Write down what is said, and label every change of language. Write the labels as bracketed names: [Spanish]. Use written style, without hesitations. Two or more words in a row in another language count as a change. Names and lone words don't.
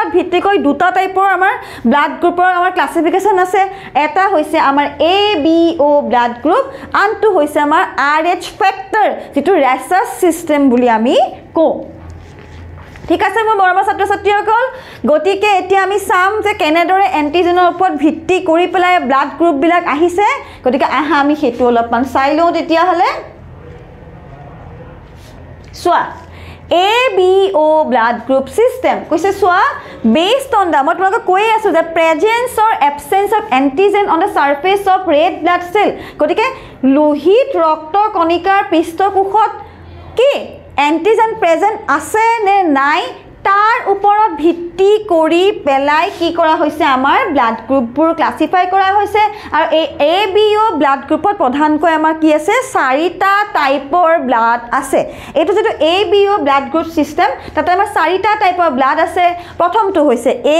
[Assamese] ভিত্তি কৰি দুটা টাইপৰ আমাৰ ব্লাড গ্ৰুপৰ আমাৰ ক্লাসিফিকেশন আছে এটা হৈছে আমাৰ [English] ABO blood group [Assamese] আনটো হৈছে আমাৰ [English] RH factor [Assamese] যেটো ৰেসাস সিস্টেম বুলি আমি কওঁ ঠিক আছে মোৰ মৰমৰ ছাত্ৰ ছাত্ৰীসকল গতিকে এতিয়া আমি চাম যে কেনেদৰে এন্টিজেনৰ ওপৰত ভিত্তি কৰি পেলাই ব্লাড গ্ৰুপ বিলাক আহিছে গতিকে আহা আমি হেতু অলপমান চাই লওঁ তেতিয়া হলে সোয়া [English] ABO blood group system [Assamese] কৈছে সোয়া [English] based on the [Assamese] মই তোমাক কৈ আছো যে [English] presence or absence of antigen on the surface of red blood cell [Assamese] গতিকে লোহিত ৰক্ত কণিকাৰ পৃষ্ঠকোষত কি এন্টিজেন প্ৰেজেন্ট আছে নে নাই তাৰ ওপৰত ভিত্তি কৰি পেলাই কি কৰা হৈছে আমাৰ ব্লাড গ্ৰুপবোৰ ক্লাসিফাই কৰা হৈছে আৰু এই ABO ব্লাড গ্ৰুপত প্ৰধানকৈ আমাৰ কি আছে চাৰিটা টাইপৰ ব্লাড আছে এটো যেটো [English] ABO blood group system [Assamese] তাতে আমাৰ চাৰিটা টাইপৰ ব্লাড আছে প্ৰথমটো হৈছে A